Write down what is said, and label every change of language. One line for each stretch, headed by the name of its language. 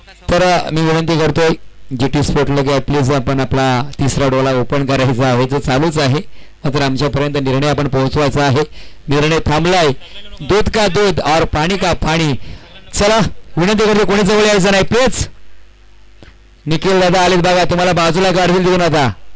Marathi: तर मी विनंती करतोय जीटी स्पोर्टला की प्लीज आपण आपला 3रा डोला ओपन करायचा आहे जो चालूच आहे. मात्र आमच्यापर्यंत निर्णय आपण पोहोचवायचा आहे. निर्णय थांबलाय.
Hindi: दूध का दूध और पाणी का पाणी.
Marathi: चला विनंती करतो कोणी जवळ यायचं नाही प्लीज. निखिल दादा आलेत बघा तुम्हाला बाजूला काढतील देऊन आता.